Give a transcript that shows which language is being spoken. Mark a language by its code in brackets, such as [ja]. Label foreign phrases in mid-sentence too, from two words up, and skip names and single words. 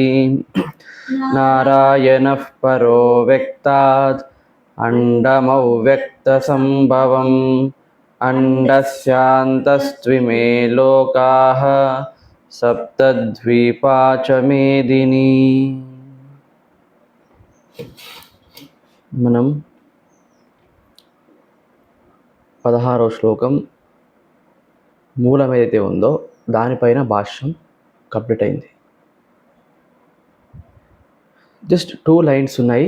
[sa] नारायणः परो व्यक्तात् अण्डमव्यक्तसम्भवम् अण्डस्यान्तस्त्विमे लोकाः सप्तद्वीपा च मेदिनी। [te] మనం 16వ శ్లోకం మూలం ఏదైతే ఉందో దానిపైన భాష్యం కంప్లీట్ అయింది. [en] just 2 lines [te] ఉన్నాయి.